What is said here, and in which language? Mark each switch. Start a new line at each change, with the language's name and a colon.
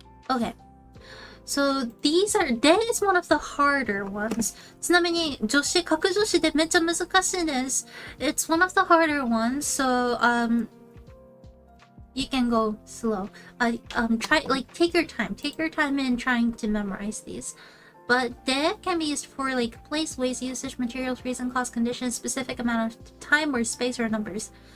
English: Okay. So that is one of the harder ones.
Japanese: ちなみに格助詞でめっちゃ難しいです。
English: It's one of the harder ones. So you can go slow. Take your time in trying to memorize these. But they can be used for like place, ways, usage, materials, reason, cause, condition, specific amount of time or space or numbers.